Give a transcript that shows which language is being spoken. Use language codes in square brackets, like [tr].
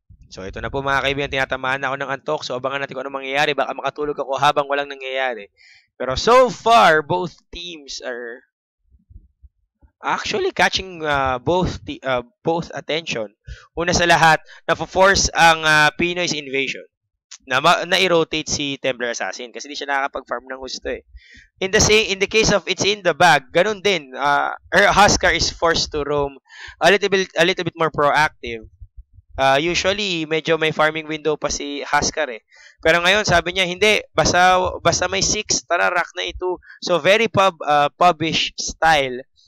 [tl] So ito na po mga kaibigan, tinatamaan na ako ng antok. So abangan natin kung ano mangyayari. Baka makatulog ako habang walang nangyayari. [en] Pero so far, both teams are actually catching both attention. [tl] Una sa lahat, na-force ang Pinoy's Invasion na i-rotate si Templar Assassin kasi di siya nakakapag-farm ng gusto eh. [en] In the case of It's in the Bag, [tl] ganun din. [en] Huskar is forced to roam a little bit more proactive. [tl] Usually, medyo may farming window pa si Huskar eh. Pero ngayon, sabi niya, hindi. Basta may 6, tara, rack na ito. So, [en] very pubbish style.